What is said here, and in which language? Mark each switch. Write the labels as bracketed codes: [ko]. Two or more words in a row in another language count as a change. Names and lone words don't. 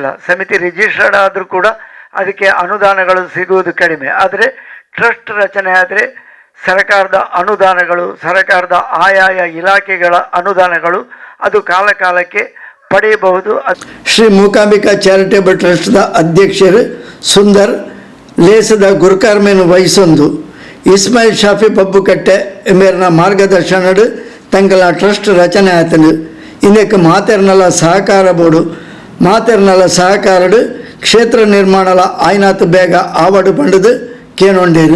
[kn] ಸಮಿತಿ ರಿಜಿಸ್ಟರ್ಡ್ ಆದರೂ ಕೂಡ ಅದಕ್ಕೆ ಅನುದಾನಗಳು ಸಿಗುವುದು ಕಡಿಮೆ. ಆದರೆ ಟ್ರಸ್ಟ್ ರಚನೆ ಆದರೆ ಸರ್ಕಾರದ ಅನುದಾನಗಳು, ಸರ್ಕಾರದ ಆಯಾಯ ಇಲಾಖೆಗಳ ಅನುದಾನಗಳು ಅದು ಕಾಲಕಾಲಕ್ಕೆ ಪಡೆಯಬಹುದು. [tcy] ಶ್ರೀ ಮೂಕಾಂಬಿಕಾ ಚಾರಿಟೇಬಲ್ ಟ್ರಸ್ಟ್ದ ಅಧ್ಯಕ್ಷರು ಸುಂದರ್ ಲೇಸದ ಗುರುಕಾರ್ಮೆಯನ್ನು ವಹಿಸೊಂದು ಇಸ್ಮಾಯಿಲ್ ಶಾಫಿ ಬಬ್ಬುಕಟ್ಟೆ ಎಂಬರ್ನ ಮಾರ್ಗದರ್ಶನಡು ತಂಗಲ ಟ್ರಸ್ಟ್ ರಚನೆ ಆತನು. ಇನ್ನಕ್ಕೆ ಮಾತೆರ್ನಲ ಸಹಕಾರ ಬೋರ್ಡು ಮಾತೆರ್ನಲ ಸಹಕಾರಡು ಕ್ಷೇತ್ರ ನಿರ್ಮಾಣಲ ಆಯ್ನಾತ್ ಬೇಗ ಆವಡು ಪಂಡದು ಕೇನೊಂಡೇರು.